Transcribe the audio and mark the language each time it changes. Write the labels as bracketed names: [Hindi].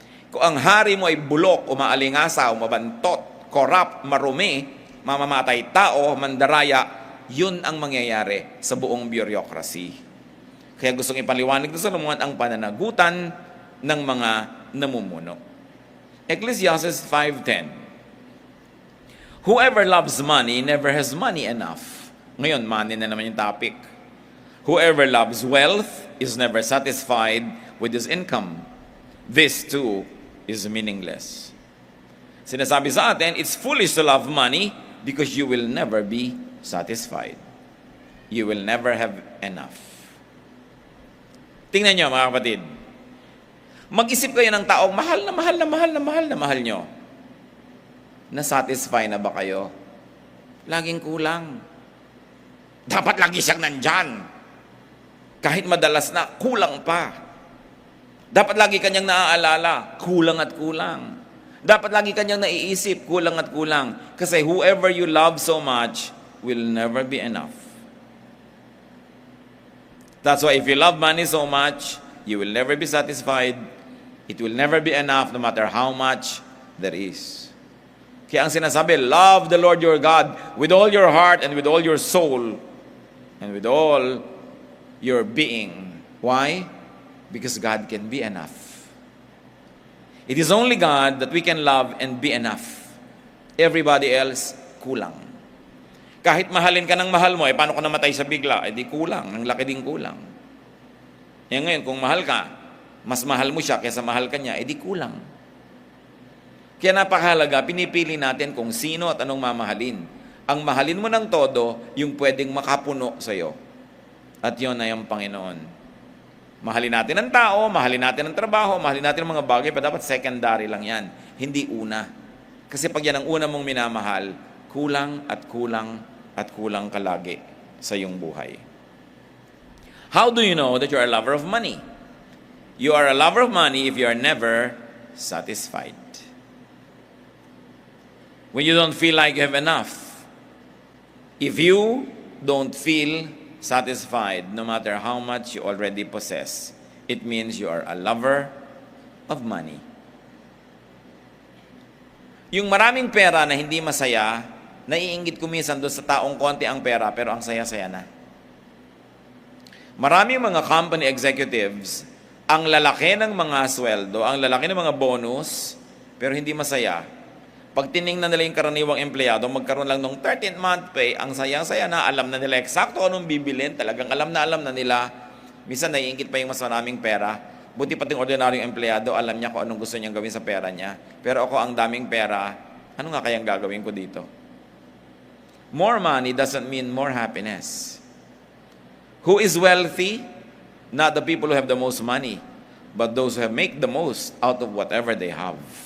[Filipino] Kung ang hari mo ay bulok, umaalingasa, umabantot, corrupt, marumi, mamamatay tao, mandaraya, yun ang mangyayari sa buong bureaucracy. Kaya gustong ipaliwanag ni Solomon ang pananagutan ng mga namumuno. [English] Ecclesiastes 5:10. Whoever loves money never has money enough. [Filipino] Ngayon, money na naman yung topic. [English] Whoever loves wealth is never satisfied with his income. This too is meaningless. [Filipino] Sinasabi sa atin, [English] it's foolish to love money because you will never be satisfied. You will never have enough. [Filipino] Tingnan nyo mga kapatid. Mag-isip kayo ng taong mahal na mahal na mahal na mahal na mahal nyo. Na-satisfy na ba kayo? Laging kulang. Dapat lagi siyang nandyan. Kahit madalas na, kulang pa. Dapat lagi kanyang naaalala, kulang at kulang. Dapat lagi kanyang naiisip, kulang at kulang. [English] Kasi whoever you love so much will never be enough. That's why if you love money so much, you will never be satisfied. It will never be enough no matter how much there is. [Filipino] Kaya ang sinasabi, [English] love the Lord your God with all your heart and with all your soul and with all your being. Why? Because God can be enough. It is only God that we can love and be enough. Everybody else, kulang. [Filipino] Kahit mahalin ka ng mahal mo, paano ka namatay sa bigla? Di kulang, ang laki ding kulang. Ngayon, kung mahal ka, mas mahal mo siya kaysa mahal ka niya, di kulang. Kaya napakahalaga, pinipili natin kung sino at anong mamahalin. Ang mahalin mo ng todo, yung pwedeng makapuno sa'yo. At yun ay ang Panginoon. Mahalin natin ang tao, mahalin natin ang trabaho, mahalin natin ang mga bagay, pa dapat secondary lang yan. Hindi una. Kasi pag yan ang una mong minamahal, kulang at kulang at kulang ka lagi sa iyong buhay. [English] How do you know that you are a lover of money? You are a lover of money if you are never satisfied. When you don't feel like you have enough. If you don't feel satisfied, no matter how much you already possess, it means you are a lover of money. [Filipino] Yung maraming pera na hindi masaya, naiinggit ko minsan doon sa taong konti ang pera pero ang saya-saya na. Maraming mga company executives, ang lalaki ng mga sweldo, ang lalaki ng mga bonus, pero hindi masaya. Pag tiningnan nila yung karaniwang empleyado, magkaroon lang ng 13th month pay, ang sayang-saya na, alam na nila eksakto anong bibilin, talagang alam na nila. Minsan naiinggit pa yung mas maraming pera. Buti pati yung ordinaryong empleyado, alam niya kung anong gusto niyang gawin sa pera niya. Pero ako ang daming pera, ano nga kayang gagawin ko dito? [English] More money doesn't mean more happiness. Who is wealthy? Not the people who have the most money, but those who have make the most out of whatever they have.